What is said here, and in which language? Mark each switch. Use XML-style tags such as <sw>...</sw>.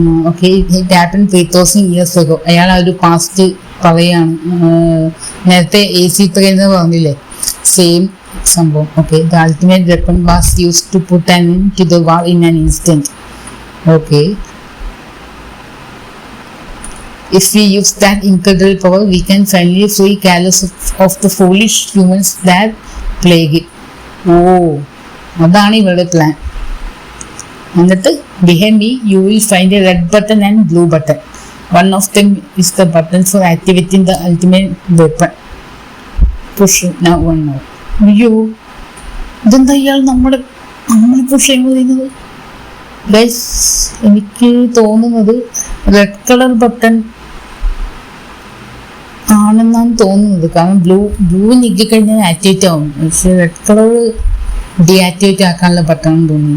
<en>Okay, it happened 3000 years ago.</en> <ml>അയാൾ ആ ഒരു പാസ്റ്റ് പറയാണ്. നേരത്തെ AC3 എന്ന് പറഞ്ഞില്ലേ, സെയിം സംഭവം.</ml> <en>Okay, the ultimate weapon was used to put an end to the war in an instant. Okay. If we use that incredible power, we can finally free Kalos of the foolish humans that plague it.</en> <ml>Oh, അതാണ് ഇവരുടെ plan. എന്നിട്ട്</ml> <en>behind me you will find a red button and blue button. One of them is the button for activating the ultimate weapon. Push now one more.</en> <ml>അയ്യോ, ഇതെന്താ ഇയാൾ നമ്മളെ push ചെയ്യുന്നത്? Guys, എനിക്ക് തോന്നുന്നത് റെഡ് കളർ ബട്ടൺ ആണെന്നാണ് തോന്നുന്നത്. കാരണം ബ്ലൂ ഞെക്കിക്കഴിഞ്ഞാൽ ആക്ടിവേറ്റ് ആവും. പക്ഷെ റെഡ് കളർ ഡീആക്ടിവേറ്റ് ആക്കാനുള്ള ബട്ടൺ തോന്നുന്നു.</ml>